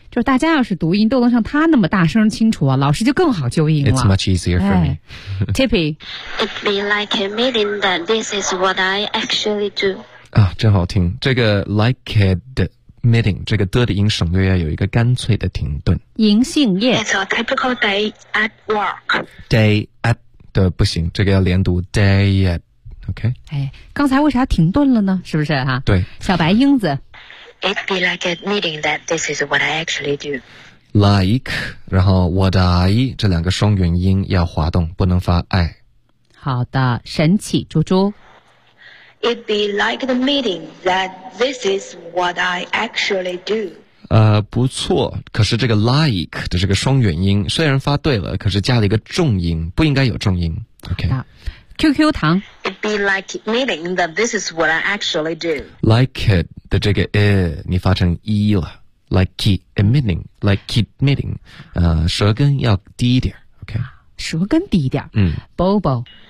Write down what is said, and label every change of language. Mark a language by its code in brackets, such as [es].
[zh] 就是大家要是读音都能像他那么大声清楚啊，老师就更好纠音了。 [en] It's much easier for me. Tippy, it be like admitting that this is what I actually do. [zh] 啊，真好听！这个 like admitting 这个的音省略要有一个干脆的停顿。银杏叶 [en] ，It's a typical day at work. [zh] Day at 的不行，这个要连读 day at. OK. 哎，刚才为啥停顿了呢？是不是哈、对。小白英子。 [en] It be like admitting that this is what I actually do. [zh] Like, 然后 what I 这两个双元音要滑动，不能发 I. 好的，神奇猪猪。 [en] It be like admitting that this is what I actually do. [zh] 不错，可是这个 like 的这个双元音虽然发对了，可是加了一个重音，不应该有重音。 OK。 QQ 糖 [en] It be like admitting that this is what I actually do. [zh] Like it 的这个 你发成 e 了 Like admitting 舌根要低一点 OK 舌根低一点Bobo